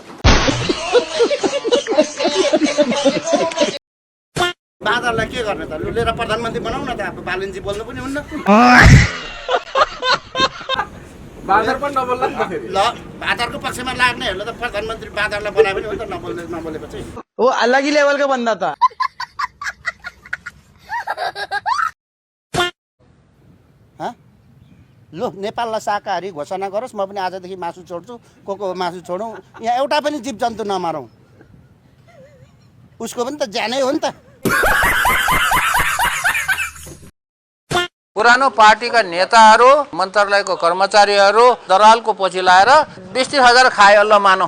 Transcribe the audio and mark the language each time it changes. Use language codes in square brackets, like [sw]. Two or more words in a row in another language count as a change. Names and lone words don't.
[ne] बाँदरलाई के गर्ने त? लिएर प्रधानमन्त्री बनाउन त। अब बालनजी बोल्नु पनि हुन्न। बाँदर पनि नबोल्ला नि त फेरि। ल बाँदरको पक्षमा लाग्नेहरूले त प्रधानमन्त्री बाँदरलाई बनायो भने हुन्छ नबोलेपछि। [hi] वो अलग ही लेवल का बंदा था। [ne] लो नेपाललाई शाकाहारी घोषणा गरोस्, म पनि आजदेखि मासु छोड्छु। को मासु छोडौँ, यहाँ एउटा पनि जीव जन्तु नमारौँ। उसको पनि त ज्यानै हो नि त। पुरानो पार्टीका नेताहरू, मन्त्रालयको कर्मचारीहरू दलालको पछि लाएर 20-30 हजार खाए अल्ल मानौ।